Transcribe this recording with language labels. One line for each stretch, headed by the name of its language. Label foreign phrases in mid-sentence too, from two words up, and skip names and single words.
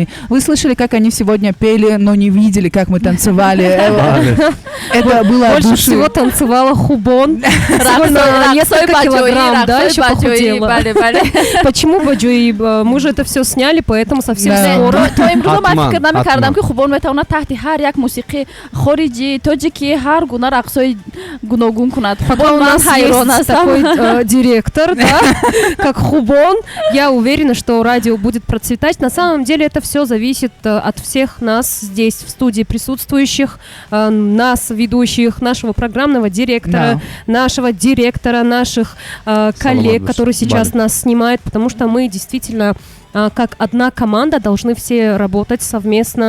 Russian: Вы слышали, как они сегодня пели, но не видели, как мы танцевали. Это было от души. Больше всего танцевала Хубон. Несколько килограмм, да, еще похудела. Почему баджуи? Мы же это все сняли, поэтому совсем скоро.
Tajik: تا امروز من فکر نمی‌کردم که خوبان میتونه تحت هر یک موسیقی خارجی تاجیکی هر گونه رقصای گوناگون کند.
Russian: Пока у нас есть такой директор, да, как Хубон, я уверена, что радио будет процветать. На самом деле это все зависит от всех нас здесь в студии присутствующих, нас, ведущих, нашего программного директора, нашего директора, наших коллег, которые сейчас нас снимают, потому что мы действительно как одна команда должны все работать совместно.